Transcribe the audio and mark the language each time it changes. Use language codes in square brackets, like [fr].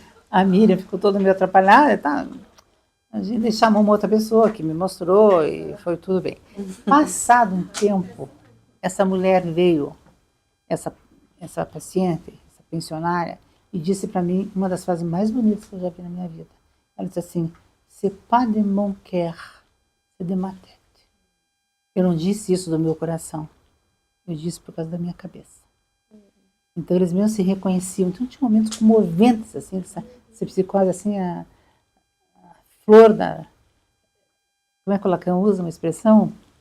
[pt] A Miriam ficou toda meio atrapalhada, tá? A gente chamou uma outra pessoa que me mostrou e foi tudo bem. Passado um tempo, essa mulher veio, essa paciente, essa pensionária, e disse para mim uma das frases mais bonitas que eu já vi na minha vida. Ela disse assim, [fr] c'est pas de mon cœur, c'est de ma tête. [pt] Eu não disse isso do meu coração, eu disse por causa da minha cabeça. Então eles mesmo se reconheciam. Então tinha momentos comoventes, assim, essa psicose, assim, a flor da... Como é que o Lacan usa uma expressão?